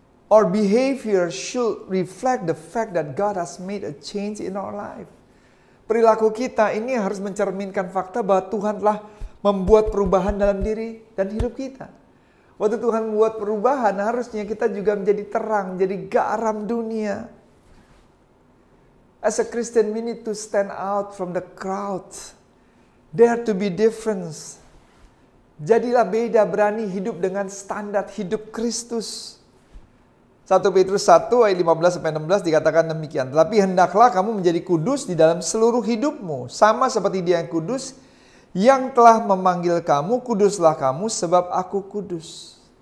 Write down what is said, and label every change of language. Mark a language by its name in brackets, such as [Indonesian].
[English] Our behavior should reflect the fact that God has made a change in our life. [Indonesian] Perilaku kita ini harus mencerminkan fakta bahwa Tuhan telah membuat perubahan dalam diri dan hidup kita. Waktu Tuhan membuat perubahan, harusnya kita juga menjadi terang, menjadi garam dunia. [English] As a Christian, we need to stand out from the crowd. Dare to be different. [Indonesian] Jadilah beda, berani hidup dengan standar hidup Kristus. 1 Petrus 1 ayat 15-16 dikatakan demikian. Tetapi hendaklah kamu menjadi kudus di dalam seluruh hidupmu. Sama seperti Dia yang kudus, yang telah memanggil kamu, kuduslah kamu sebab aku kudus.